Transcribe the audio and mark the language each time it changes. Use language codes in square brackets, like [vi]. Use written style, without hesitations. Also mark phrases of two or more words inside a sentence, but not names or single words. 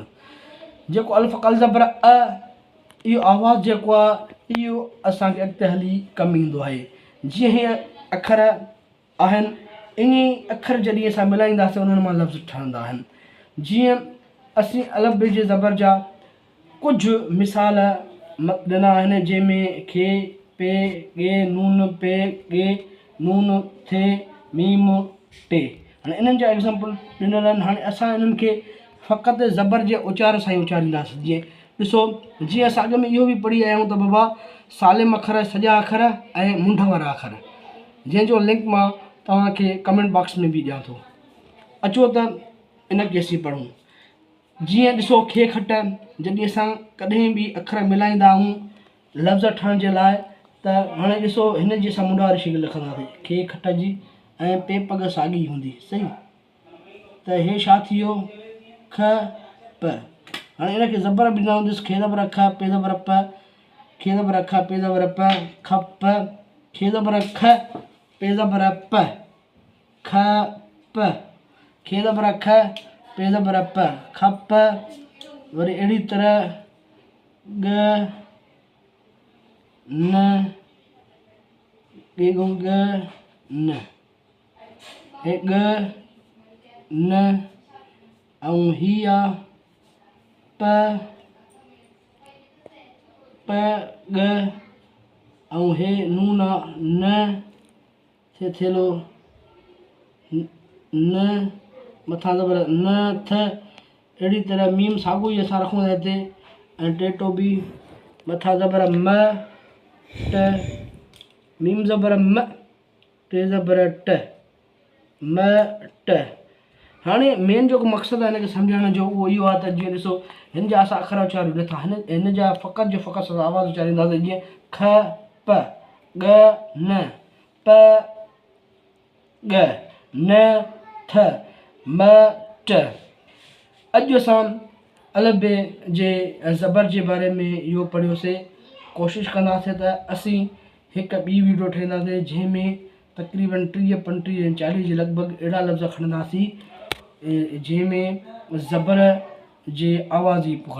[sd] जेको अल्फ़ कल ज़बर अ, इहो आवाज़ु जेको आहे इहो असांखे अॻिते हली कमु ईंदो आहे। जीअं हीअ अखर आहिनि, इन अखर जॾहिं असां मिलाईंदासीं उन्हनि मां लफ़्ज़ ठहंदा आहिनि। जीअं असीं अलफ़बे जे ज़बर जा कुझु मिसाल ॾिना आहिनि, जंहिंमें खे पे गे नून पे गे नून थे मीम टे। हाणे इन्हनि जा एग्ज़ाम्पल ॾिनल आहिनि। हाणे असां इन्हनि खे फ़क़ति ज़बर जे उचार सां ई उचारींदासीं। जीअं ॾिसो, जीअं असां अॻ में इहो बि पढ़ी आया आहियूं त बाबा सालिम अखर, सॼा अखर ऐं मुंड वारा अखर, जंहिंजो लिंक मां तव्हांखे [en] कमेंट बॉक्स [sd] में बि ॾियां थो। अचो त इनखे असीं पढ़ूं। जीअं ॾिसो, खे खट, जॾहिं असां कॾहिं बि अखर मिलाईंदा आहियूं लफ़्ज़ ठहण जे लाइ, त हाणे ॾिसो हिन जी असां मुंड वारी शिकिल लिखंदासीं, खे खट जी, ऐं पे पग साॻी हूंदी। सही, त हे छा थी वियो? ख प। हाणे इनखे ज़बर बि ॾिना हूंदसि, खे ज़बर ख पे ज़बर प, खे ज़बर ख पे ज़बर प, खप, खे ज़बर ख पे ज़बर प, ख प, खे ज़बर ख पे ज़बर प, खप। वरी अहिड़ी तरह ग न, गे गूं ग न, हे ग न, ऐं ही आहे प प ग, ऐं हे नून आहे न, थे थेलो न, मथां ज़बर न थ, अहिड़ी तरह मीम साॻियो ई असां रखूं था हिते ऐं टेटो बि मथां ज़बर म ट मीम ज़बर म टे ज़बर ट म ट। हाणे मेन जेको मक़सदु आहे हिनखे सम्झाइण जो उहो इहो आहे त जीअं ॾिसो हिन जा असां अख़र उचारियूं नथा, हिन जा फ़क़ति जो फ़क़ति असां आवाज़ उचारींदासीं जीअं ख प ग न प ग न थ म ट। अॼु असां अलफ़ बे जे ज़बर जे बारे में इहो पढ़ियोसीं। कोशिशि कंदासीं त असीं हिकु ॿी वीडियो ठाहींदासीं जंहिंमें तक़रीबन 30, 35 ऐं 40 जे लॻभॻि अहिड़ा लफ़्ज़ खणंदासीं जंहिंमें ज़बर जे आवाज़ ई पुकारियूं।